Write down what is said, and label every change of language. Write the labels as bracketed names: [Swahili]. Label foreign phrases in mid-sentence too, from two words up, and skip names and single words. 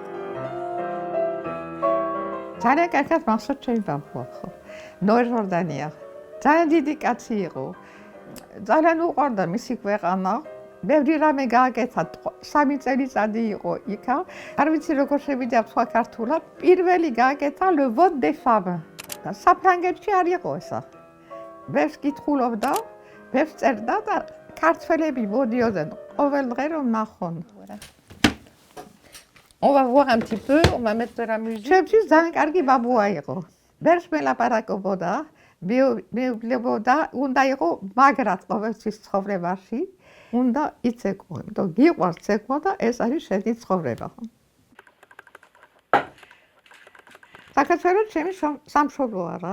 [Georgian] ძალიან კარგად მახსოვს ჩემი ბაბუა, ხო. ნოე ჟორდანია. ძალიან დიდი კაცი იყო. ძალიან უყვარდა მისი ქვეყანა. ბევრი რამე გააკეთა, 3 წელიწადი იყო იქა. არ ვიცი როგორ შევიდა თქვა ქართულად. პირველი გააკეთა [French] le vote des femmes. [Georgian] და საფრანგეთში არ იყო ესა. ბევრს კითხულობდა, ბევრს წერდა და ქართველები მოდიოდნენ ყოველ დღე რომ ნახონ. [French] On va voir un petit peu, on va mettre de la musique. [Georgian] ჩემთვის ძალიან კარგი ბაბუა იყო. ბევრს მელაპარაკობდა. მეუბნებოდა, უნდა იყო მაგრად ყოველთვის ცხოვრებაში, უნდა იცეკვო, იმიტომ გიყვარს ცეკვა და ეს არის შენი ცხოვრება. საქართველოს ჩემი სამშობლოა რა.